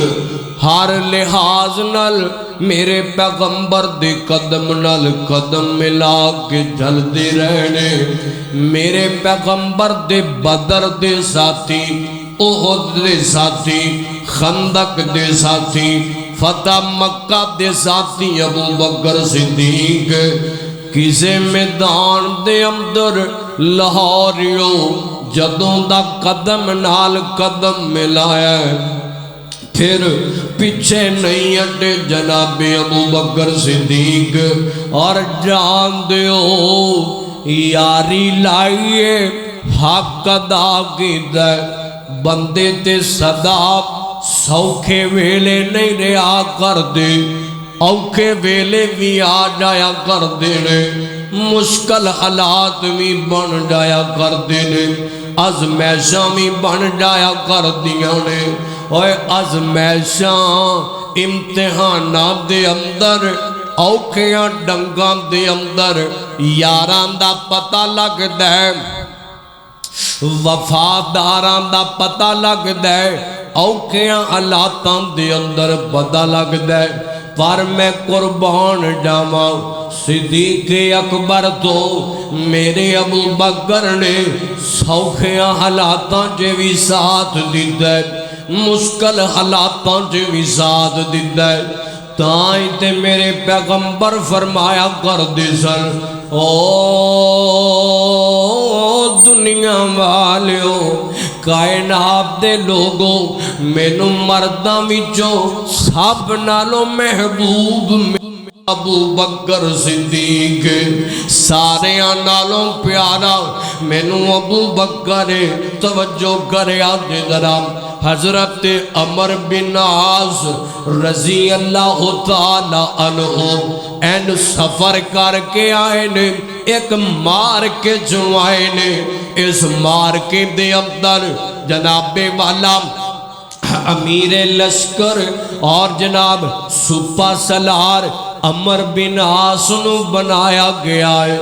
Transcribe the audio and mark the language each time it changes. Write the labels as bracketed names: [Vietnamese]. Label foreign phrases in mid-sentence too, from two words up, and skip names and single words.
[Punjabi] ہر لحاظ نال میرے پیغمبر دے قدم نال قدم ملا کے چلتے رہنے، میرے پیغمبر دے بدر دے ساتھی، احد دے ساتھی، خندق دے ساتھی، فتح مکہ دے ساتھی ابو بکر صدیق۔ کسے میدان دے اندر لاہوریو جدوں دا قدم نال قدم ملایا، پھر پیچھے نہیں ہٹے جناب ابو بکر صدیق۔ اور جان دیو یاری لائیے حق ادا کیتا ہے، بندے تے صدا سوکھے ویلے نہیں رہا کر دے، اوکھے ویلے بھی آ جایا کر دینے، مشکل حالات بھی بن جایا کر دینے، ازمیشاں بھی بن جایا کر دیاں نے۔ اوے ازمیشاں امتحانات دے اندر، اوکھیاں ڈنگاں دے اندر یاران دا پتہ لگدا ہے، وفاداران دا پتہ لگدا ہے، اوکھیاں حالاتاں دے اندر پتہ لگدا ہے۔ پر میں قربان جاواں صدیق اکبر تو میرے ابو بکر نے سوکھیاں حالاتاں چ بھی ساتھ دیتا ہے، مشکل حالاتاں چ بھی ساتھ دیتا ہے۔ تائیں تے میرے پیغمبر فرمایا کر دے سن، او دنیا والیو، کائنات دے لوگو، مینوں مرداں وچوں سب نالوں محبوب ابو بکر صدیق، ساریاں نالوں پیارا مینوں ابو بکر۔ توجہ کریا جے ذرا، حضرت عمر بن عاص رضی اللہ تعالی عنہ این سفر کر کے آئے نے، ایک مار کے جو آئے نے، اس مار کے دے اندر جناب والا امیر لشکر اور جناب سپہ سالار عمر بن عاص نو بنایا گیا ہے۔